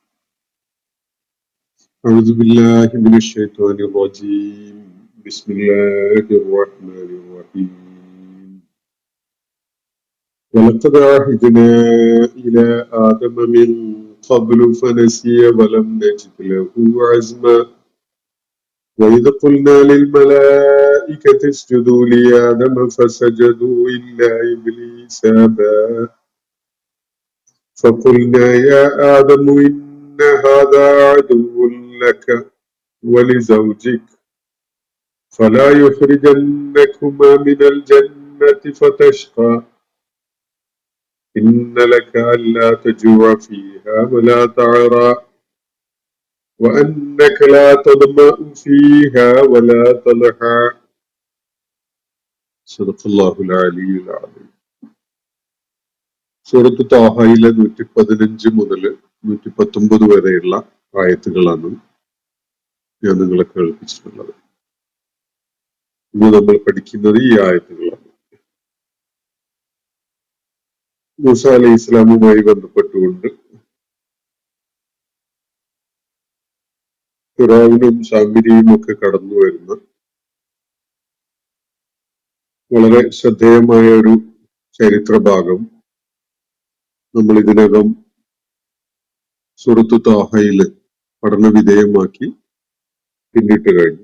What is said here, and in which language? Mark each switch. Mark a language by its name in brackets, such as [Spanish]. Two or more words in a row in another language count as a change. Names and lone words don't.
[Arabic] أعوذ بالله من الشيطان الرجيم. بسم الله الرحمن الرحيم ولقد عهدنا إلى آدم من قبل فنسي ولم نجد له عزما وإذ قلنا للملائكة اسجدوا لآدم فسجدوا إلا إبليس أبى فقلنا يا آدم إن هذا عدو لك ولزوجك فلا يخرجنكما من الجنة فتشقى إن لك ألا تجوع فيها ولا تعرى وأنك لا تظمأ فيها ولا تضحى صدق الله العلي العظيم. [Malayalam] സൂറത്ത് ത്വാഹയിലെ 115 മുതൽ 119 വരെയുള്ള ആയത്തുകളാണ് ഞാൻ നിങ്ങളെ കേൾപ്പിച്ചിട്ടുള്ളത്. ഇന്ന് നമ്മൾ പഠിക്കുന്നത് ഈ ആയത്തുകളാണ്. മൂസ അലൈഹി ഇസ്ലാമുമായി ബന്ധപ്പെട്ടുകൊണ്ട് ഫിറഔനും സാമിരിയും ഒക്കെ കടന്നു വരുന്ന വളരെ ശ്രദ്ധേയമായ ഒരു ചരിത്ര ഭാഗം നമ്മൾ ഇതിനകം സൂറത്ത് ത്വാഹയില് പഠന വിധേയമാക്കി പിന്നിട്ട് കഴിഞ്ഞു.